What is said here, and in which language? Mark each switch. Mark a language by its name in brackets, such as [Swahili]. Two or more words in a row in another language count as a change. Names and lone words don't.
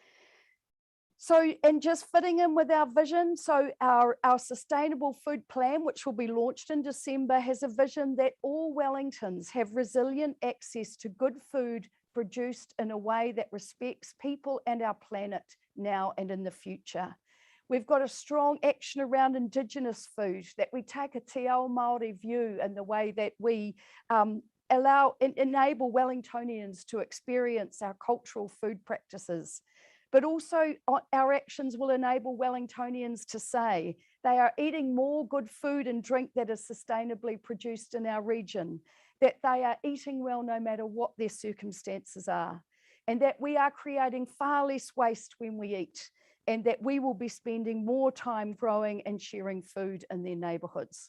[English] So, and just fitting in with our vision, so our sustainable food plan, which will be launched in December, has a vision that all Wellingtons have resilient access to good food produced in a way that respects people and our planet now and in the future. We've got a strong action around Indigenous food, that we take a [Māori] te ao Māori [English] view in the way that we enable Wellingtonians to experience our cultural food practices. But also our actions will enable Wellingtonians to say they are eating more good food and drink that is sustainably produced in our region, that they are eating well no matter what their circumstances are, and that we are creating far less waste when we eat, and that we will be spending more time growing and sharing food in their neighbourhoods.